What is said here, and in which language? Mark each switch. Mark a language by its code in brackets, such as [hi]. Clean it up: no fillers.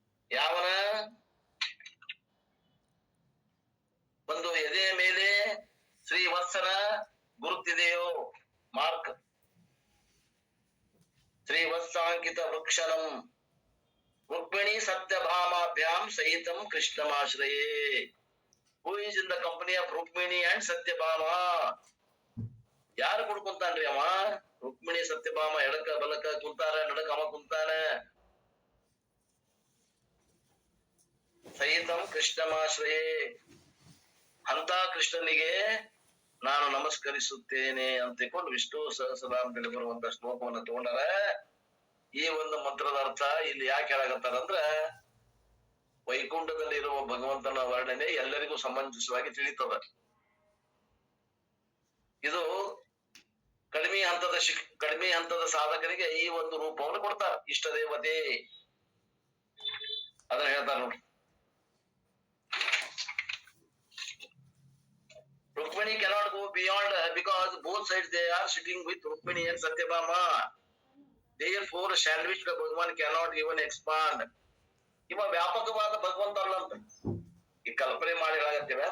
[kn] ಯಾವನ ಒಂದು ಎದೆ ಮೇಲೆ ಶ್ರೀವತ್ಸನ ಗುರುತಿದೆಯೋ mark. [sa] ಶ್ರೀವತ್ಸಾಂಕಿತ ವೃಕ್ಷನಂ. Rukmini ಸತ್ಯಭಾಮಾಭ್ಯಾಂ ಸಹಿತಂ ಕೃಷ್ಣಮಾಶ್ರಯೇ. [en] Who is in the company of Rukmini and Satyabhama? [kn] ಯಾರು ಕುಡ್ಕೊಂತಾನ್ರಿ ಅವ? ರುಕ್ಮಿಣಿ ಸತ್ಯಭಾಮ ಎಡಕ ಬಲಕ ಕುಂತಾರ, ನಡಕ ಅವ ಕುಂತಾನ. [sa] ಸಹಿತಂ ಕೃಷ್ಣಮಾಶ್ರಯೇ. [kn] ಅಂತ ಕೃಷ್ಣನಿಗೆ ನಾನು ನಮಸ್ಕರಿಸುತ್ತೇನೆ ಅಂತಿಕೊಂಡು ವಿಷ್ಣು ಸಹಸ್ರನಾಮದಲ್ಲಿ ಬರುವಂತ ಶ್ಲೋಕವನ್ನು ತಗೊಂಡಾರ. ಈ ಒಂದು ಮಂತ್ರದ ಅರ್ಥ ಇಲ್ಲಿ ಯಾಕೆ ಹೇಳಾಕತ್ತಾರಂದ್ರ, ವೈಕುಂಠದಲ್ಲಿ ಇರುವ ಭಗವಂತನ ವರ್ಣನೆ ಎಲ್ಲರಿಗೂ ಸಮಂಜಸವಾಗಿ ತಿಳಿತದ. ಇದು ಕಡಿಮೆ ಹಂತದ ಸಾಧಕರಿಗೆ ಈ ಒಂದು ರೂಪವನ್ನು ಕೊಡ್ತಾರ. ಇಷ್ಟ ದೇವತೆ ಅದನ್ನ ಹೇಳ್ತಾರ ನೋಡಿ. [en] Rukmini cannot go beyond because both sides they are sitting with Rukmini and Satyabhama. Therefore, sandwiched Bhagavan cannot even expand. [kn] ಇವ ವ್ಯಾಪಕವಾದ ಭಗವಂತ ಅಲ್ಲ ಅಂತ ಈ ಕಲ್ಪನೆ ಮಾಡಿರಾಗತ್ತೇವೆ.